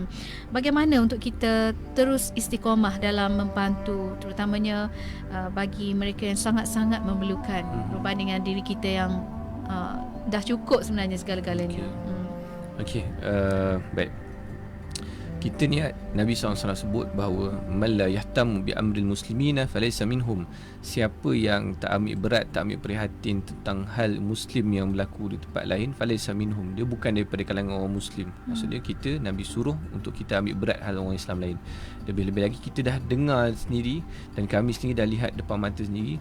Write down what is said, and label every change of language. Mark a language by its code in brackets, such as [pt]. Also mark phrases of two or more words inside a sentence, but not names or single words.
[ms] Bagaimana untuk kita terus istiqomah dalam membantu, terutamanya bagi mereka yang sangat-sangat memerlukan, berbanding dengan diri kita yang dah cukup sebenarnya segala-galanya. Okey, baik. Kita ni Nabi SAW sebut bahawa [ar] من لا يهتم بأمر المسلمين فليس منهم. [ms] Siapa yang tak ambil berat, tak ambil prihatin tentang hal muslim yang berlaku di tempat lain, [ar] فليس منهم. [ms] Dia bukan daripada kalangan orang muslim. Maksudnya kita, Nabi suruh untuk kita ambil berat hal orang Islam lain. Lebih-lebih lagi kita dah dengar sendiri dan kami sendiri dah lihat depan mata sendiri.